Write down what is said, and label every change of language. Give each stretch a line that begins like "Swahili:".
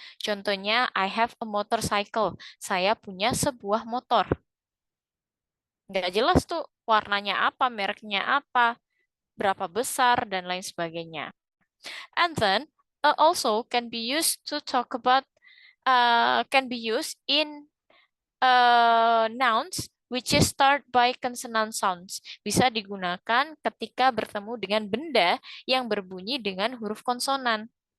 Indonesian: Contohnya,
English: I have a motorcycle.
Indonesian: Saya punya sebuah motor. Nggak jelas tuh warnanya apa, mereknya apa, berapa besar, dan lain sebagainya.
English: And then, also can be used to talk about, can be used in nouns which is start by consonant sounds.
Indonesian: Bisa digunakan ketika bertemu dengan benda yang berbunyi dengan huruf konsonan.